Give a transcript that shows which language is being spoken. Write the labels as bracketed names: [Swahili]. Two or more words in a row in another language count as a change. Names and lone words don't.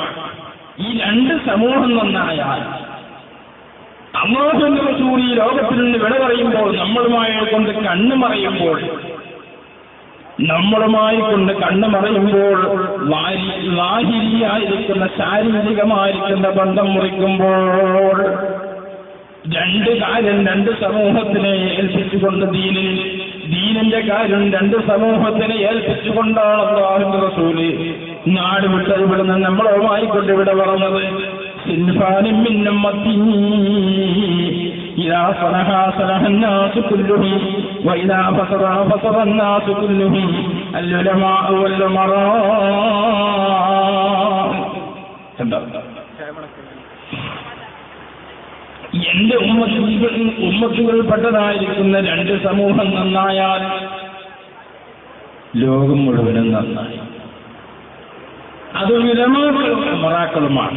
[Malayalam] ഈ രണ്ട് സമൂഹം നന്നായാൽ അല്ലാഹുവിന്റെ റസൂൽ ഈ ലോകത്തിൽ നിന്ന് വിട പറയുമ്പോൾ നമ്മളുമായി കൊണ്ട് കണ്ണു മറയുമ്പോൾ ലാഹിരിയായിരിക്കുന്ന ശാരീരികമായിരിക്കുന്ന ബന്ധം മുറിക്കുമ്പോൾ രണ്ട് കാര്യം രണ്ട് സമൂഹത്തിനെ ഏൽപ്പിച്ചുകൊണ്ട് ദീനിന്റെ കാര്യം രണ്ട് സമൂഹത്തിനെ ഏൽപ്പിച്ചുകൊണ്ടാണ് അല്ലാഹുവിന്റെ റസൂൽ നാട് വിട്ടത്. നമ്മളുമായി കൊണ്ട് ഇവിടെ പറഞ്ഞത് [Arabic] صنفان من أمتي إذا صلح صلح الناس كلهم وإذا فسد فسد الناس كلهم العلماء والأمراء. [Malayalam] എന്റെ ഉമ്മത്തുകൾപ്പെട്ടതായിരിക്കുന്ന രണ്ട് സമൂഹം നന്നായാൽ ലോകം മുഴുവനും നന്നായി. അത് ഉലമാക്കളും ഉമറാക്കളുമാണ്.